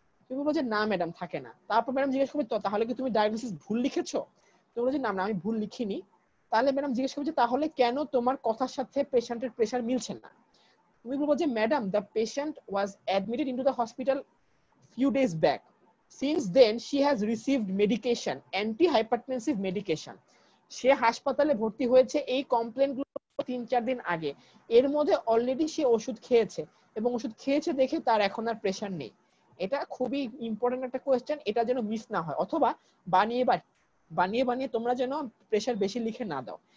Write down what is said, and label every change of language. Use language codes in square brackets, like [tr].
[bn] তুমি বলছো না ম্যাডাম থাকে না। তারপর ম্যাডাম জিজ্ঞেস করবে তো তাহলে কি তুমি ডায়াগনোসিস ভুল লিখেছো? তুমি বলছো না না আমি ভুল লিখিনি। তাহলে ম্যাডাম জিজ্ঞেস করবে যে তাহলে কেন তোমার কথার সাথে পেশেন্টের প্রেশার মিলছে না? তুমি বলবো যে [en] Madam the patient was admitted into the hospital few days back. Since then she has received medication, anti-hypertensive medication. [bn] সে হাসপাতালে ভর্তি হয়েছে এই কমপ্লেনগুলো 3-4 দিন আগে। এর মধ্যে অলরেডি সে ওষুধ খেয়েছে এবং ওষুধ খেয়েছে দেখে তার এখন আর প্রেশার নেই। এটা খুবই ইম্পর্টেন্ট একটা কোয়েশ্চেন, এটা যেন মিস না হয়, অথবা বানিয়ে বানিয়ে বানিয়ে তোমরা যেন প্রেশার বেশি লিখে না দাও।